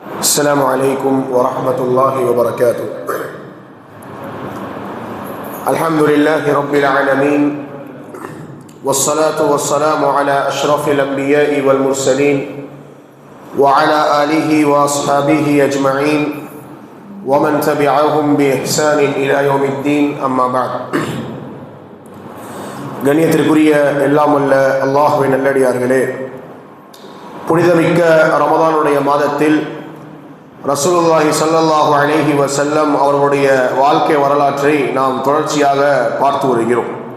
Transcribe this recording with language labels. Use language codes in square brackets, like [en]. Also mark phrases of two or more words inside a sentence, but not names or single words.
[ar] السلام عليكم ورحمة الله وبركاته. الحمد لله رب العالمين، والصلاة والسلام على أشرف الأنبياء والمرسلين وعلى آله وأصحابه أجمعين ومن تبعهم بإحسان إلى يوم الدين. أما بعد. [ta] கண்ணியத்திற்குரிய எல்லாம் வல்ல அல்லாஹ்வின் நல்லடியார்களே, புனிதமிக்க ரமதானுடைய மாதத்தில் ரசூலுல்லாஹி [ar] صلى الله عليه وسلم [ta] அவர்களுடைய வாழ்க்கை வரலாற்றை நாம் தொடர்ச்சியாக பார்த்து வருகிறோம்.